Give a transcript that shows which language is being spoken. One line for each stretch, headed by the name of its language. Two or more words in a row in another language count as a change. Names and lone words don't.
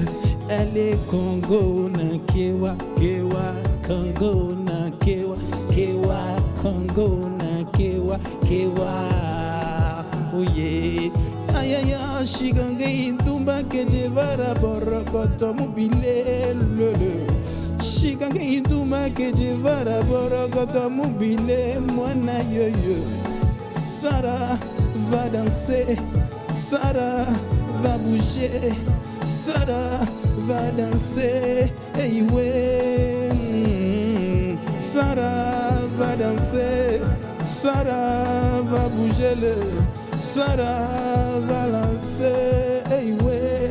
Lingala: Ale Congo na kewa kewa Congo na kewa kewa Congo na kewa kewa
English: oh yeah ayaya shiganga indumba kejevara borokoto mubile lele shiganga indumba kejevara borokoto mubile mwana yoyo
French: Sarah va danser Sarah va bouger Sarah va danser hey ouais Sarah va danser, Sarah va bouger le, Sarah va lancer, hey ouais.